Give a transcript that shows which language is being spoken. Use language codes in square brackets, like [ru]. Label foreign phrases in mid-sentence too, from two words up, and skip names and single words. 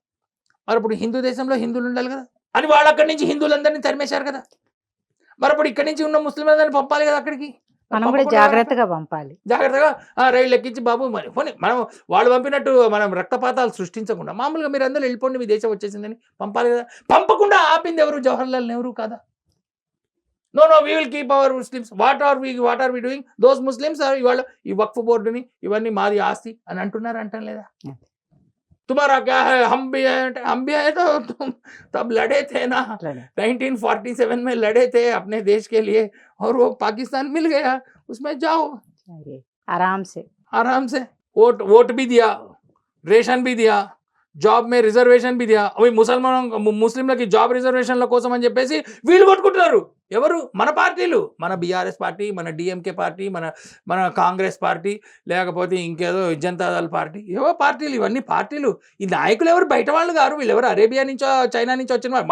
[te] మరి ఇప్పుడు హిందూ దేశంలో హిందువులు ఉండాలి కదా అని వాళ్ళు అక్కడి నుంచి హిందువులందరినీ తరిమేశారు కదా. మరి అప్పుడు ఇక్కడి నుంచి ఉన్న ముస్లింలందరినీ పంపాలి కదా అక్కడికి. మనం కూడా జాగ్రత్తగా పంపాలి, జాగ్రత్తగా రైళ్ళు ఎక్కించి బాబు మరి పోనీ మనం వాళ్ళు పంపినట్టు మనం రక్తపాతాలు సృష్టించకుండా మామూలుగా మీరు అందరూ వెళ్ళిపోండి మీ దేశం వచ్చేసిందని పంపాలి కదా. పంపకుండా ఆపింది ఎవరు? జవహర్లాల్ నెహ్రూ కాదా? [en] no we will keep our muslims, what are we doing, those muslims [te] ఇవాళ ఈ వక్ఫ్ బోర్డుని ఇవన్నీ మాది ఆస్తి అని అంటున్నారు, అంటాం లేదా? [hi] तुम्हारा क्या है, हम भी है तो तुम तब लड़े थे ना, 1947 में लड़े थे अपने देश के लिए और वो पाकिस्तान मिल गया, उसमें जाओ आराम से वोट भी दिया, रेशन भी दिया, जॉब में रिज़र्वेशन भी दिया. [te] అవి ముస్లింలకి జాబ్ రిజర్వేషన్ల కోసం అని చెప్పేసి వీళ్ళు కొట్టుకుంటున్నారు. ఎవరు? మన పార్టీలు, మన బీఆర్ఎస్ పార్టీ, మన డిఎంకే పార్టీ, మన కాంగ్రెస్ పార్టీ, లేకపోతే ఇంకేదో జనతాదళ్ పార్టీ, ఏవో పార్టీలు. ఇవన్నీ పార్టీలు. ఈ నాయకులు ఎవరు? బయట వాళ్ళు గారు. వీళ్ళు ఎవరు? అరేబియా నుంచో చైనా నుంచి వచ్చిన వాళ్ళు.